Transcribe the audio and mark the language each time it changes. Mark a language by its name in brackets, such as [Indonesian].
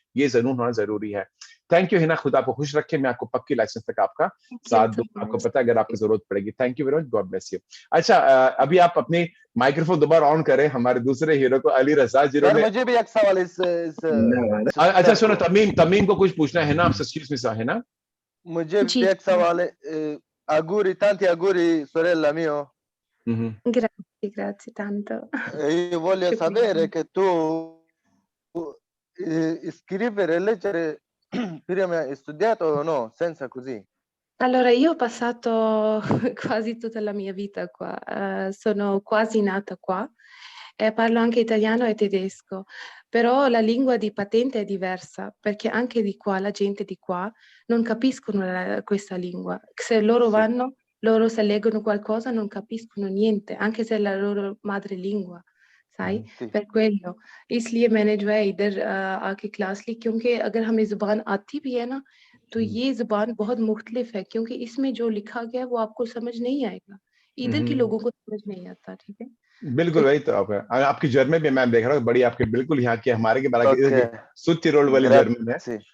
[Hindi] ये जरूर होना जरूरी है। थैंक यू हिना, खुदा आपको खुश रखे। मैं आपको पक्की लाइसेंस तक आपका साथ दूंगा, आपको पता है अगर आपको जरूरत पड़ेगी। Thank you very much, God bless you. अच्छा, अभी आप अपनी माइक्रोफोन दोबारा ऑन करें, हमारे दूसरे हीरो को, अली रजा, जिन्होंने मुझे भी एक सवाल अच्छा सुनो, तमीम को कुछ पूछना है ना आपसे, एक्सक्यूज मी हिना। मुझे भी एक सवाल है। [Italian] auguri, tanti auguri sorella mio. Grazie tanto. Io voglio sapere che tu scrivere e leggere prima hai studiato o no, senza così? Allora, io ho passato quasi tutta la mia vita qua, sono quasi nata qua e parlo anche italiano e tedesco, però la lingua di patente è diversa, perché anche di qua, la gente di qua non capiscono questa lingua. Se loro vanno, loro se leggono qualcosa non capiscono niente, anche se è la loro madrelingua, sai? Per quello [Hindi] इसलिए मैंने जो है इधर आके class ली, क्योंकि अगर हमें जुबान आती भी है ना, तो ये जुबान बहुत मुख्तलिफ है, क्योंकि इसमें जो लिखा गया है वो आपको समझ नहीं आएगा, इधर के लोगों को समझ नहीं आता। ठीक है, बिल्कुल वही तो आपकी जर्मन भी मैं देख रहा हूँ, बड़ी आपके बिल्कुल यहाँ की हमारे के सुत्तिरोल वाली जर्मन है।